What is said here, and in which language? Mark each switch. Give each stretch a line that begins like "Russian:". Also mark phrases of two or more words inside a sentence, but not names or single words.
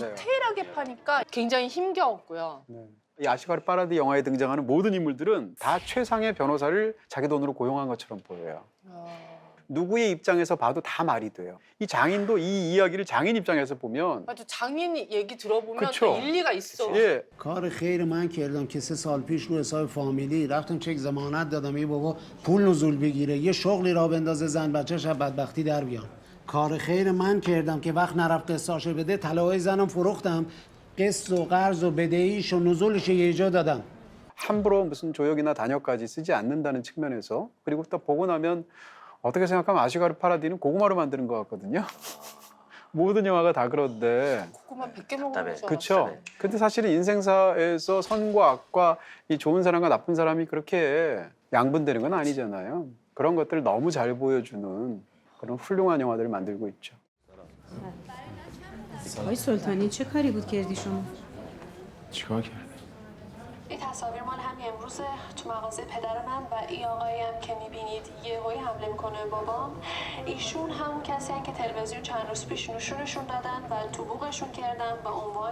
Korean: 디테일하게 파니까 굉장히 힘겨웠고요. 이 아시가르 파라디 영화에 등장하는 모든 인물들은 다 최상의 변호사를 자기 돈으로 고용한 것처럼 보여요. 누구의 입장에서 봐도 다 말이 돼요. 이 장인도 이 이야기를 장인 입장에서 보면 맞아, 장인 얘기 들어보면 그쵸. 또 일리가 있어. 예.
Persian: کار خیر من کردم که 3 سال پیش رو حساب فامیلی رفتم چک ضمانت دادم یه بابا پول نزول بگیره یه شغلی را بندازه زن بچه‌ش از بدبختی در بیان کار خیر من کردم که وقت نرفت قسطاشو بده طلاهای زنم فروختم قسط و قرض و بدهیش و نزولش یه جا دادم
Korean: 함부로 무슨 조역이나 단역까지 쓰지 않는다는 측면에서 그리고 또 보고 나면 어떻게 생각하면 아시가르 파라디는 고구마로 만드는 것 같거든요. 모든 영화가 다 그런데. 고구마 100개 먹는 거 그렇죠. 근데 사실은 인생사에서 선과 악과 이 좋은 사람과 나쁜 사람이 그렇게 양분되는 건 아니잖아요. 그런 것들을 너무 잘 보여주는 그런 훌륭한 영화들을 만들고 있죠.
Persian: آقای سلطانی چه کاری بود کردی شما؟ چیکار کرد؟ این تصاویر مال همین امروزه تو مغازه پدر من و این آقایی هم که میبینید یهویی حمله میکنه به بابام ایشون همون کسی هن که تلویزیون چند روز پیش نشونشون دادن و تو بوقشون کردن به عنوان